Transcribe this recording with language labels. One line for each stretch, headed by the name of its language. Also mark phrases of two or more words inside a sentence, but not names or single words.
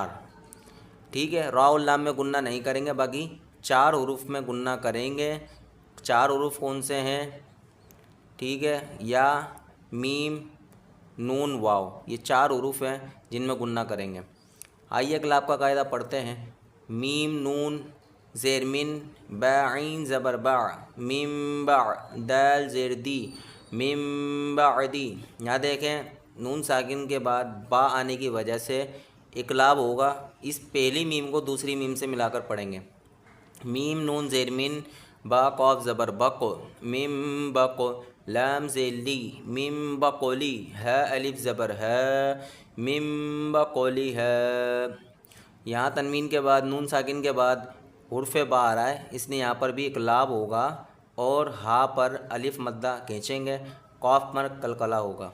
Urdu: ٹھیک ہے، را اور لام میں غنہ نہیں کریں گے، باقی 4 حروف میں غنہ کریں گے۔ 4 حروف کون سے ہیں؟ ٹھیک ہے، یا، میم، نون، واو، یہ 4 حروف ہیں جن میں غنہ کریں گے۔ آئیے اقلاب کا قاعدہ پڑھتے ہیں۔ میم نون زیر من، با عین زبر با، میم با، دال زیر دی، میم بعدی۔ یہاں دیکھیں، نون ساکن کے بعد با آنے کی وجہ سے اقلاب ہوگا۔ اس پہلی میم کو دوسری میم سے ملا کر پڑھیں گے۔ میم نون زیر من، با قاف زبر بق، میم بق، لام زیر لی، میم بقلی، ہا الف زبر ہے، میم بقلی ہے۔ یہاں تنوین کے بعد نون ساکن کے بعد حرف با آ رہا ہے، اس لیے یہاں پر بھی اقلاب ہوگا، اور ہا پر الف مدہ کھینچیں گے، قاف پر قلقلہ ہوگا۔